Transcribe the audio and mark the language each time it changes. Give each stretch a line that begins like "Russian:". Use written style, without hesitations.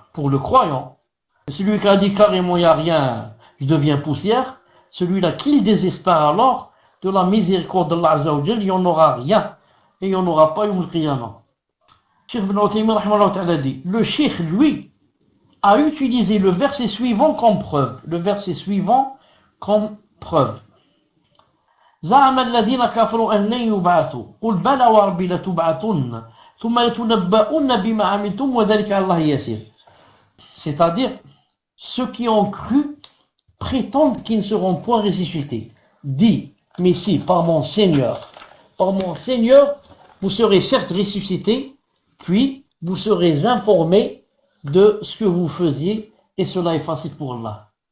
French: Pour le croyant, celui qui a dit carrément il n'y a rien, je deviens poussière, celui-là qu'il désespère alors de la miséricorde d'Allah Azza wa Jal, il n'y en aura rien, et il n'y en aura pas Yawm al-Qiyamah. Cheikh Ibn Uthaymin rahimahullah ta'ala dit, le Cheikh lui, a utilisé le verset suivant comme preuve. Le verset suivant comme preuve.
Arabic: زعم الذين كفروا أن لن يبعثوا قل بلى وربي لتبعثن ثم لتنبؤن بما عملتم وذلك على الله يسير.
French: C'est-à-dire, ceux qui ont cru prétendent qu'ils ne seront point ressuscités. Dis, mais si, par mon Seigneur, vous serez certes ressuscités, puis vous serez informés de ce que vous faisiez, et cela est facile pour Allah.